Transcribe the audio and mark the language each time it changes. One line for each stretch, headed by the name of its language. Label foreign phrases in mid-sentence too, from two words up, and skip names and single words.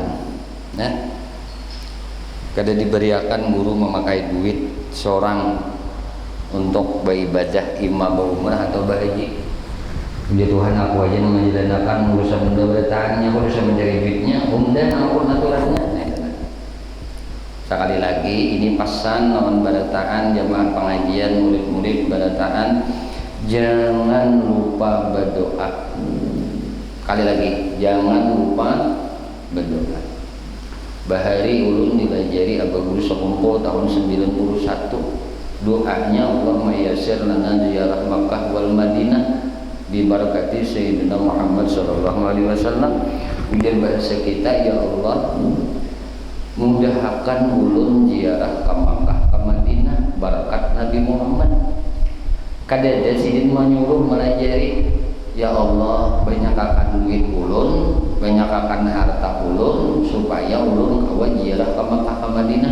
Banjar: Nah, kada diberiakan guru memakai duit seorang untuk beribadah, imam berumrah atau berhaji.
Indonesian: Ya Tuhan, aku aja yang menjalankan urusan benda bertahannya, aku bisa mencari duitnya, dan aku aturannya. Sekali lagi ini pesan non barataan jamaah pengajian, murid-murid barataan, jangan lupa berdoa. Kali lagi, jangan lupa berdoa.
Banjar: bahari ulun dilajari Abah Guru Sakumpul tahun 91.
Arabic: Doanya اللهم يسر لنا زيارة مكة والمدينة ببركة سيدنا محمد صلى الله عليه وسلم.
Indonesian: Kemudian bahasa kita, ya Allah mudahkan ulun ziarah ke Makkah ke Madinah barakat Nabi Muhammad.
Banjar: Kadada sidin menyuruh melajari,
Indonesian: ya Allah
Banjar: banyakakan duit ulun, banyakakan harta ulun supaya ulun kawa ziarah ke Makkah ke Madinah.